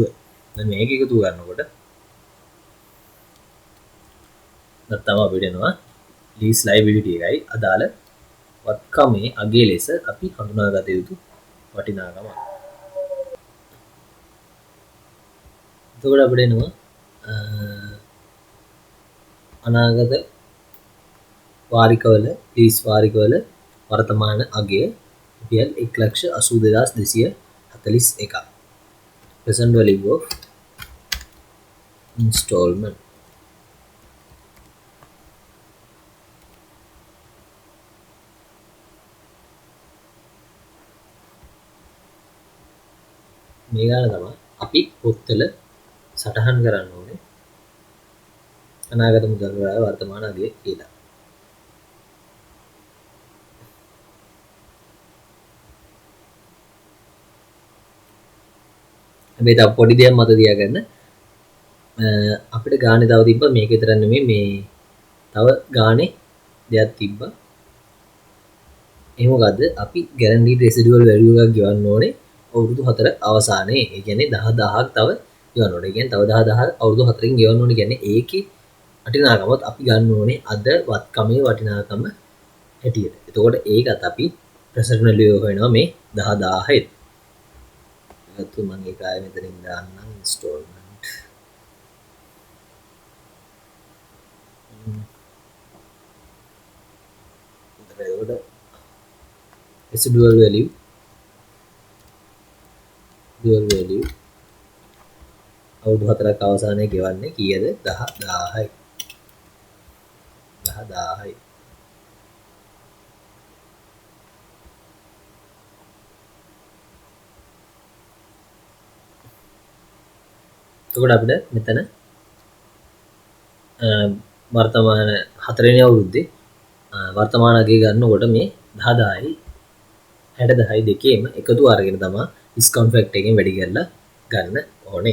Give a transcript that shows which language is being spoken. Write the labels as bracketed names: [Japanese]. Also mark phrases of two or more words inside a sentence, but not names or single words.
[Sinhala] දැන් මේක එකතු කරනකොට නැත්තම අපිට එනවා [English] lease liability [Sinhala] එකයි අදාළ වත්කමේ අගේ ලෙස අපි හඳුනාගත යුතු වටිනාකම. එතකොට අපිට එනවා අනාගත වාරිකවල ලීස් වාරිකවල වර්තමාන අගය රුපියල් 1,82,241. [English] present value of installment. [Sinhala] මේ ගාන තමයි අපි පොත්වල සටහන් කරන්න ඕනේ අනාගත මුදල් වල වර්තමාන අගය කියලා. හැබැයි තව පොඩි දෙයක් මත තියාගන්න අපිට ගානේ තව තිබ්බා මේක විතර නෙමෙයි මේ තව ගානේ දෙයක් තිබ්බා. ඒ මොකද්ද? අපි [English] guaranteed residual value [Sinhala] එකක් ගෙවන්න ඕනේ අවුරුදු 4 අවසානයේ. ඒ කියන්නේ 10000ක් තව ගෙවන්න ඕනේ. ඒ කියන්නේ තව 10000 අවුරුදු 4කින් ගෙවන්න ඕනේ. කියන්නේ ඒකේ වටිනාකමත් අපි ගන්න ඕනේ අද වත්කමේ වටිනාකම හැටියට. එතකොට ඒකත් අපි [English] present value [Sinhala] හොයනවා මේ 10000යි. ඒකත් මම ඒක ආයෙ මෙතනින් දාන්නම් installment. එතකොට [English] residual value dual value [Sinhala] අවුරුදු 4ක් අවසානයේ ගෙවන්නේ කීයද? 10000යි. 10000යි. එතකොට අපිට මෙතන වර්තමාන 4 වෙනි අවුරුද්දේ වර්තමාන අගය ගන්නකොට මේ 10000යි 60000යි දෙකේම එකතු අරගෙන තමයි [English] discount factor [Sinhala] එකෙන් වැඩි කරලා ගන්න ඕනේ.